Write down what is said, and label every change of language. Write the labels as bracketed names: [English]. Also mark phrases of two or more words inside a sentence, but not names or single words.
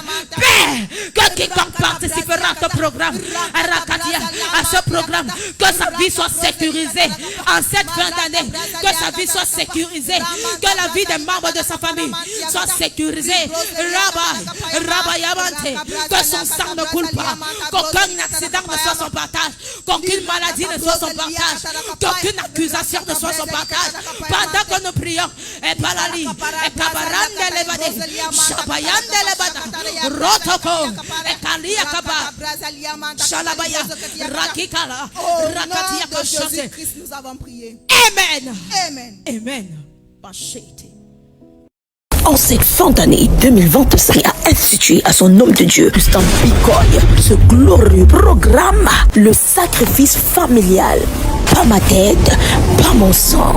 [French] Père, que quiconque participera à ce programme, à ce programme, que sa vie soit sécurisée en cette fin d'année, que sa vie soit sécurisée, que la vie des membres de sa famille soit sécurisée. Rabayamante, que son sang ne coule pas, qu'aucun accident ne soit son partage, qu'aucune maladie ne soit son partage, qu'aucune accusation ne soit son partage. Pendant que nous prions, et Balali, et Kabarande Levade, Shabayande Levada, Rotoko, et Kalia Kaba, Shalabaya, Rakikala, Rakatia Koshate. Nous avons prié. Amen. Amen. Amen. En cette fin d'année 2025 a institué à son homme de Dieu, Augustin Bicoy, ce glorieux programme, le sacrifice familial. Pas ma tête, pas mon sang.